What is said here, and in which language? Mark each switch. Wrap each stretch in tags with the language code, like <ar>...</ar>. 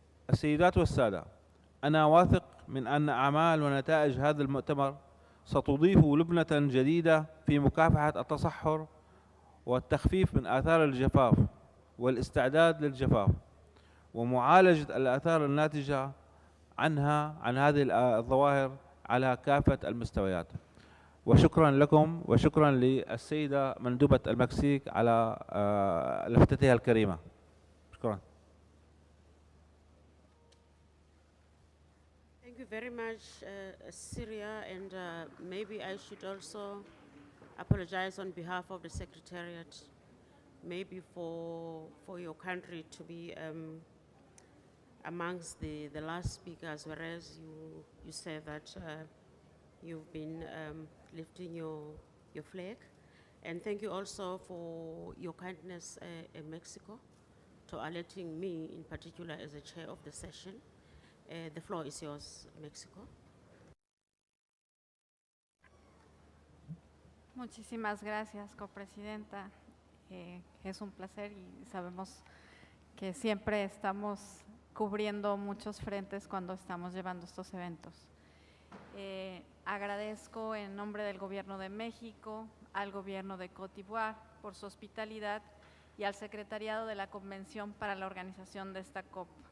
<ar>السيدات والسادة، أنا واثق من أن أعمال ونتائج هذا المؤتمر ستضيف لبنة جديدة في مكافحة التصحر والتخفيف من آثار الجفاف والاستعداد للجفاف ومعالجة الآثار الناتجة عن هذه الظواهر على كافة المستويات. وشكرا لكم، وشكرا للسيدة مندوبة المكسيك على لفتتها الكريمة. شكرا.</ar> <en>very much, Syria, and maybe I should also apologize on behalf of the Secretariat, maybe for your country to be amongst the last speakers, whereas you say that you've been lifting your flag. And thank you also for your kindness in Mexico to alerting me in particular as the chair of the session. The floor is yours, Mexico.</en> <es>Muchísimas gracias, copresidenta. Es un placer y sabemos que siempre estamos cubriendo muchos frentes cuando estamos llevando estos eventos. Agradezco en nombre del Gobierno de México, al Gobierno de Côte d'Ivoire por su hospitalidad y al Secretariado de la Convención para la organización de esta COP.</es>